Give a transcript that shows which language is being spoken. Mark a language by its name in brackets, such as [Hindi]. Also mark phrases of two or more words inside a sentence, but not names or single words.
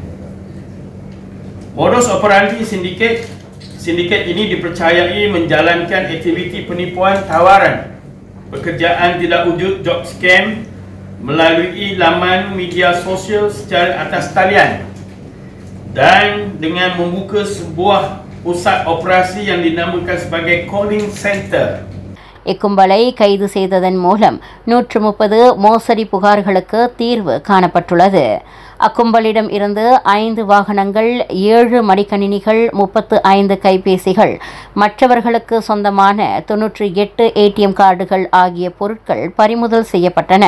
[Malay] Modus operandi sindiket ini dipercayai menjalankan aktiviti penipuan tawaran pekerjaan tidak wujud, [English] job scam, [Malay] melalui laman media sosial secara atas talian dan dengan membuka sebuah pusat operasi yang dinamakan sebagai [English] calling center. [Tamil] இக்கும்பலை கைது செய்ததன் மூலம் 130 மோசடி புகார்களுக்கு தீர்வு காணப்பட்டுள்ளது. அக்கும்பலிடம் இருந்து 5 வாகனங்கள், 7 மடிக்கணினிகள், 35 கைபேசிகள், மற்றவர்களுக்கு சொந்தமான 98 ஏடிஎம் கார்டுகள் ஆகிய பொருட்கள் பறிமுதல் செய்யப்பட்டன.